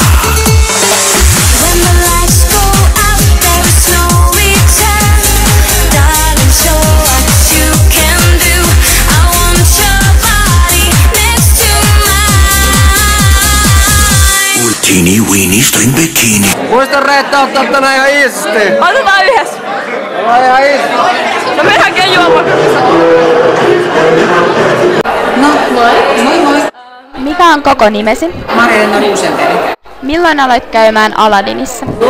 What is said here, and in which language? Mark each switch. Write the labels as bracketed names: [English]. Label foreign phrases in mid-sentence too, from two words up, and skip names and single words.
[English] When the lights go out, there is no return. Darling, show what you can do. I want your body next to mine. Teeny weeny string bikini. [Finnish] Muista Reetta ottaa tänään ihan iisisti. Otetaan yhdessä. Ollaan ihan iisisti. No mennään juomaan. No, moi moi. Mikä on koko nimesi? Marja-Leena Ruusenberg. Milloin aloit käymään Aladdinissa?